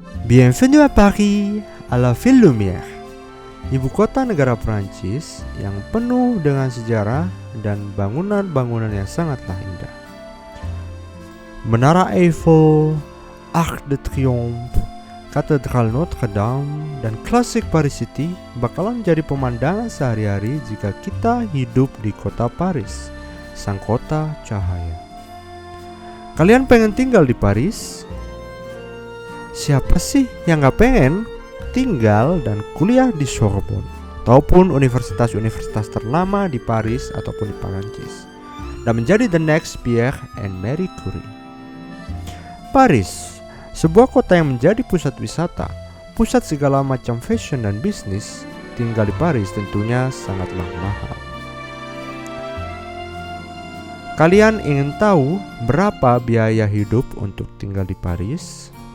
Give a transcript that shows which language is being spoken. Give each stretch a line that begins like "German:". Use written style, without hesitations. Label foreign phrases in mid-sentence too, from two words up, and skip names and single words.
French: Bienvenue à Paris, à la ville lumière.
Indonesian: Ibu kota negara Prancis yang penuh dengan sejarah dan bangunan-bangunan yang sangatlah indah. Menara Eiffel, Arc de Triomphe, Katedral Notre Dame, dan klasik Paris City bakalan jadi pemandangan sehari-hari jika kita hidup di kota Paris, sang kota cahaya. Kalian pengen tinggal di Paris? Siapa sih yang gak pengen tinggal dan kuliah di Sorbonne ataupun universitas-universitas ternama di Paris ataupun di Prancis dan menjadi
English: the next Pierre and Marie Curie.
Indonesian: Paris, sebuah kota yang menjadi pusat wisata, pusat segala macam fashion dan bisnis. Tinggal di Paris tentunya sangatlah mahal. Kalian ingin tahu berapa biaya hidup untuk tinggal di Paris?